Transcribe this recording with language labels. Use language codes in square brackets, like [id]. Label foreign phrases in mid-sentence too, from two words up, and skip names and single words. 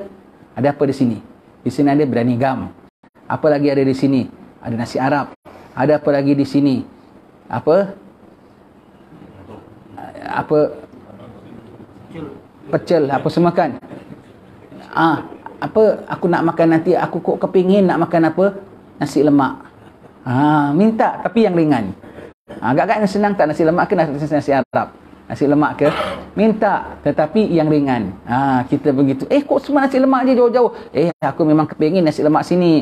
[ms] Ada apa di sini? Di sini ada biryani gam. Apa lagi ada di sini? Ada nasi Arab. Ada apa lagi di sini? Pecel, apa semua kan? Aku nak makan nanti, aku kok kepingin nak makan apa? Nasi lemak. Minta tapi yang ringan. Agak-agaknya senang tak nasi lemak ke nasi Arab? Nasi lemak ke? Minta tetapi yang ringan. Kita begitu. Kok semua nasi lemak je jauh-jauh? Aku memang kepingin nasi lemak sini.